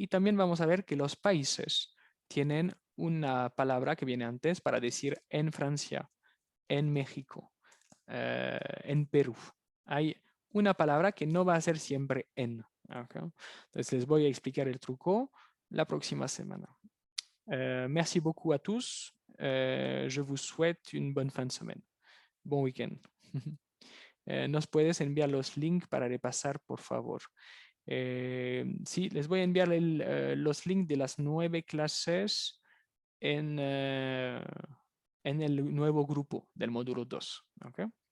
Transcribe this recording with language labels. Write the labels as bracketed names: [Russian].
[Spanish] Y también vamos a ver que los países tienen una palabra que viene antes para decir en Francia, en México, en Perú. Hay una palabra que no va a ser siempre en. Okay. Entonces les voy a explicar el truco la próxima semana. [French] Merci beaucoup à tous. Je vous souhaite une bonne fin de semaine. Bon week-end. [Spanish] Nos puedes enviar los links para repasar, por favor. Sí, les voy a enviar los links de las 9 clases en el nuevo grupo del módulo 2. ¿Okay?